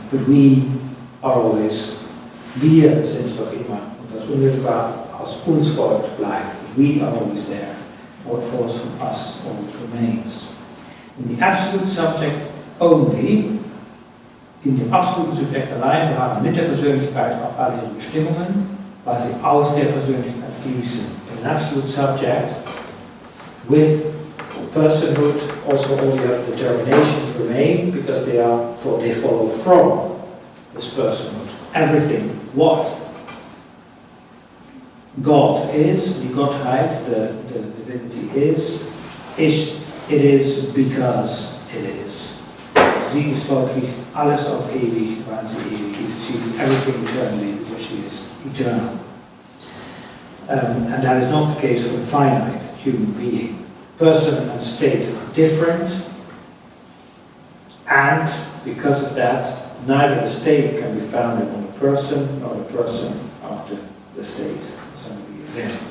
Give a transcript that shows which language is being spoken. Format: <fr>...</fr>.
<en>But we are always,</en> <de>wir sind doch immer, und das unmittelbar aus uns folgt bleibt.</de> <en>We are always there. What falls from us always remains. In the absolute subject only,</en> <de>in dem absoluten Subjekt allein beharren mit der Persönlichkeit auch alle ihre Bestimmungen, weil sie aus der Persönlichkeit fließen.</de> <en>In an absolute subject, with personhood, also all the other determinations remain because they follow from this personhood. Everything, what God is,</en> <de>die Gottheit,</de> <en>the divinity is, it is because it is.</en> <de>Sie ist folglich alles auf ewig, weil sie ewig ist.</de> <en>She is everything eternally because she is eternal. And that is not the case for the finite human being. Person and state are different, and because of that, neither the state can be founded on a person, nor a person after the state somebody is in.</en>